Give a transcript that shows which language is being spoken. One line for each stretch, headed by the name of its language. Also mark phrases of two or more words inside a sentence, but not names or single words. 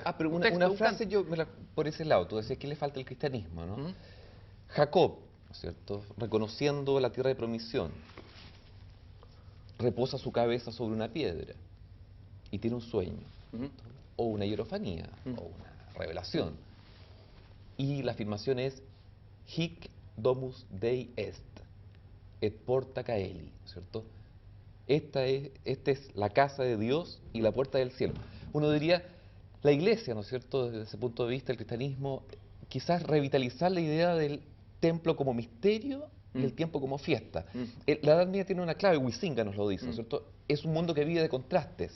Spanish: Pero una frase por ese lado, tú decías que le falta el cristianismo, ¿no? Jacob, ¿no es cierto?, reconociendo la tierra de promisión, reposa su cabeza sobre una piedra y tiene un sueño, o una hierofanía, o una revelación. Y la afirmación es
Latin: hic domus Dei est, et porta caeli,
Spanish: ¿no es cierto? Esta es la casa de Dios y la puerta del cielo. Uno diría, la Iglesia, ¿no es cierto?, desde ese punto de vista, el cristianismo, quizás revitalizar la idea del templo como misterio y el tiempo como fiesta. La Edad Media tiene una clave, Huizinga nos lo dice, ¿no es cierto? Es un mundo que vive de contrastes.